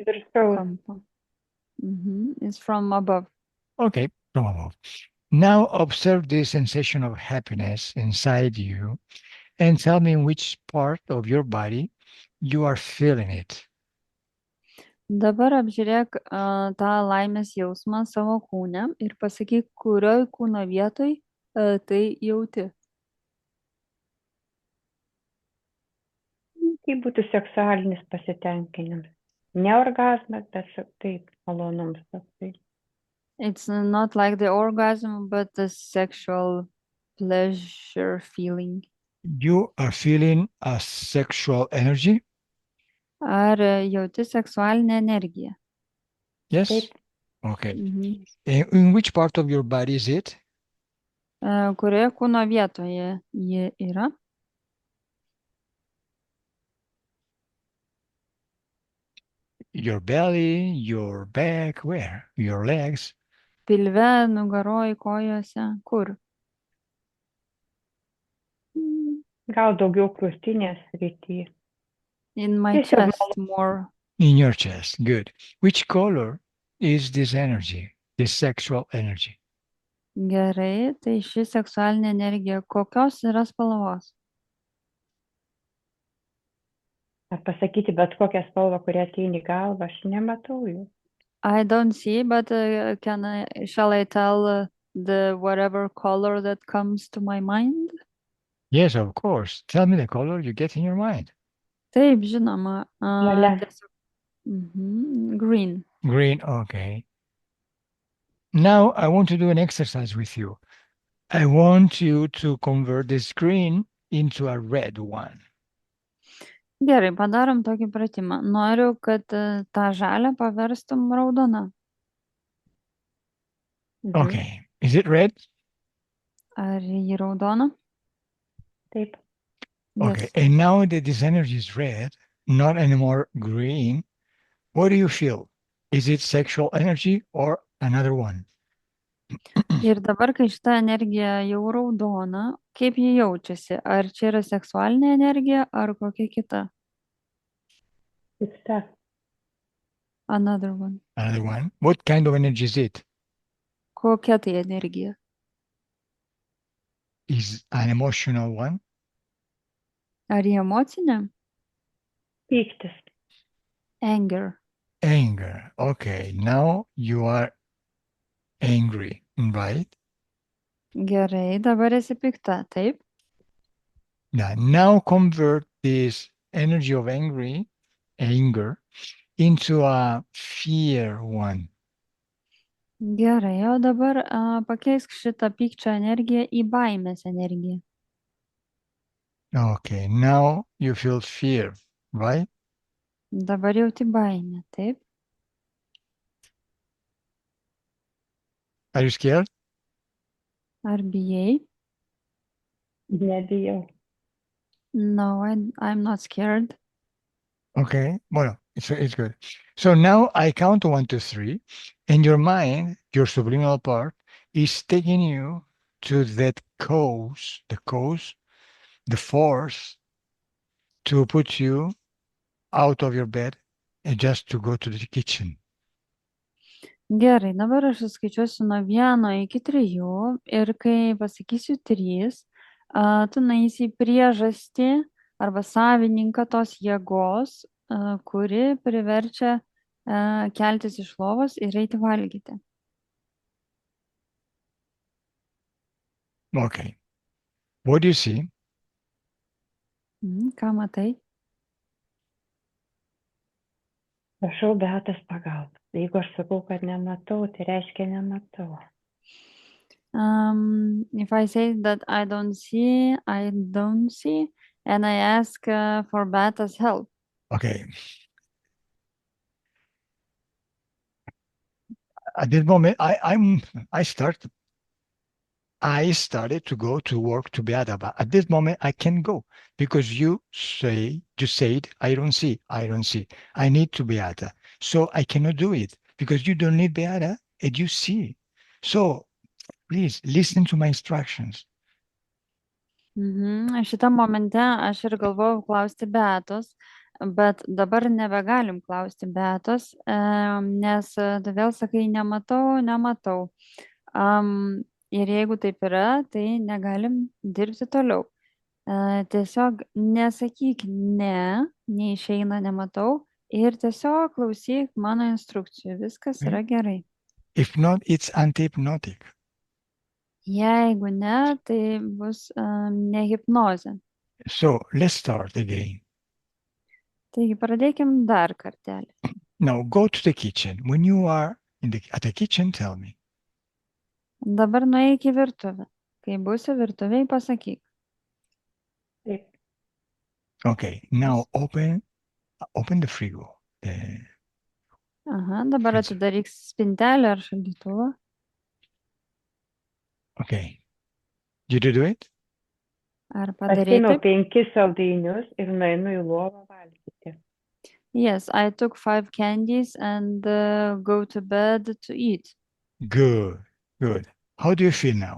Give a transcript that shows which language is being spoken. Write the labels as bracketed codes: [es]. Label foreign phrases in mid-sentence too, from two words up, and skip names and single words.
[lt] Viršaus. kampo? [en] It's from above. Okay, from above. Now observe this sensation of happiness inside you and tell me in which part of your body you are feeling it. [lt] Dabar apžiūrėk tą laimės jausmą savo kūne ir pasakyk, kurioj kūno vietoj tai jauti. Tai būtų seksualinis pasitenkinimas. Ne orgasmas, bet taip, malonums. Tai. [en] It's not like the orgasm, but the sexual pleasure feeling. You are feeling a sexual energy? [lt] Ar jauti seksualinę energiją? [en] Yes? [lt] Taip. [en] Okay. Mhm. In which part of your body is it? [lt] Kurioje kūno vietoje ji yra? [en] Your belly, your back, where? Your legs? [lt] Pilve, nugaroj, kojose, kur? Gal daugiau krūtinės srityje. [en] In my [lt] Tiesiog [en] chest more. In your chest. Good. Which color is this energy, this sexual energy? [lt] Gerai, tai ši seksualinė energija kokios yra spalvos? Ar pasakyti bet kokią spalvą, kurią ateina į galvą, aš nematau jų. [en] I don't see, but shall I tell the whatever color that comes to my mind? Yes, of course. Tell me the color you get in your mind. [lt] Taip, žinoma. Žalia. [en] Green. Green, okay. Now I want to do an exercise with you. I want you to convert this green into a red one. [lt] Gerai, padarom tokį pratimą. Noriu, kad tą žalę paverstum raudoną. [en] Okay. Is it red? [lt] Ar ji raudona? Taip. [en] Okay. Yes. And now that this energy is red, not anymore green, what do you feel? Is it sexual energy or another one? [lt] Ir dabar, kai šita energija jau raudona, kaip ji jaučiasi? Ar čia yra seksualinė energija, ar kokia kita? Kita. [en] Another one. Another one. What kind of energy is it? [lt] Kokia tai energija? [en] Is an emotional one? [lt] Ar ji emocinė? Pyktis. [en] Anger. Anger. Okay. Now you are angry, right? [lt] Gerai, dabar esi pikta, taip? [en] Now convert this energy of anger into a fear one. [lt] Gerai, o dabar pakeisk šitą pykčio energiją į baimės energiją. [en] Okay, now you feel fear, right? [lt] Dabar jauti baimę, taip? [en] Are you scared? [lt] Ar bijai? Nebijau. [en] No, I'm not scared. Okay, well, it's good. So now I count 1, 2, 3, and your mind, your subliminal part, is taking you to that cause, the force to put you out of your bed and just to go to the kitchen. [lt] Gerai, dabar aš suskaičiuosiu nuo 1 iki 3 ir kai pasakysiu 3, tu nueisi į priežastį arba savininką tos jėgos, kuri priverčia keltis iš lovos ir eiti valgyti. [en] Okay. What do you see? [lt] Ką matai? Prašau Beatos pagalbos. Jeigu aš sakau, kad nematau, tai reiškia nematau. [en] If I say that I don't see, and I ask for Beata's help. Okay. At this moment, I started to go to work to Beata, but at this moment I can't go because you said I don't see. I need to Beata. So I cannot do it because you don't need Beata and you see. So please listen to my instructions. [lt] Šitam momente aš ir galvojau klausti Beatos, bet dabar nebegalim klausti Beatos, nes tu vėl sakai nematau. Ir jeigu taip yra, tai negalim dirbti toliau. Tiesiog nesakyk neišeina, nematau ir tiesiog klausyk mano instrukcijų, viskas yra gerai. [en] If not, it's anti-hypnotic. [lt] Jeigu ne, tai bus ne hipnozė. [en] So let's start again. [lt] Taigi pradėkim dar kartelį. [en] Now go to the kitchen. When you are at the kitchen, tell me. [lt] Dabar nueik į virtuvę. Kai būsi virtuvėj, pasakyk. Taip. [en] Okay, now open the frigo. [lt] Dabar atidaryk spintelę ar šaldytuvą. [en] Okay. Did you do it? [lt] Ar padarei Pasiėmiau taip? 5 saldainius ir nueinu į lovą valgyti. [en] Yes, I took 5 candies and go to bed to eat. Good. How do you feel now?